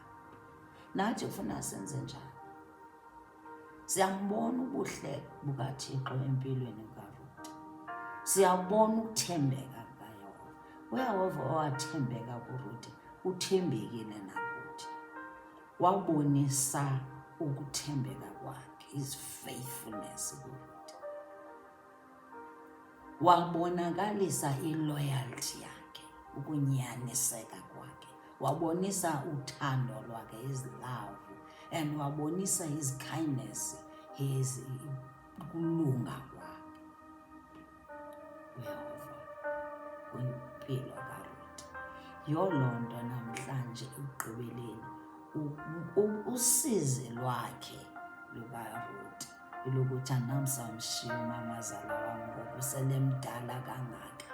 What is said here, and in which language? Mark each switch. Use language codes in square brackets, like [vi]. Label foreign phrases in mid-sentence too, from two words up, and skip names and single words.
[xh] Nathi ufuna senze njani? Siyambona ubuhle bukaThixo empilweni kaRute, siyabona ukuthembeka kukaYehova. uYehova owathembeka kuRute uthembekile nakuthi. Wabonisa ukuthembeka kwakhe, [en] his faithfulness kuRute. [xh] Wabonakalisa iloyalty yakhe, ukunyaniseka kwakhe. Wabonisa uthando lwakhe, [en] his love, and [xh] wabonisa [en] his kindness, his [xh] ukulunga kwakhe uYehova kwimpilo kaRute. Yoloo nto namhlanje ekugqibeleni usizi lwakhe lukaRute ilokuthi andinamsamshiya umamazala wam ngoku selemdala kangaka.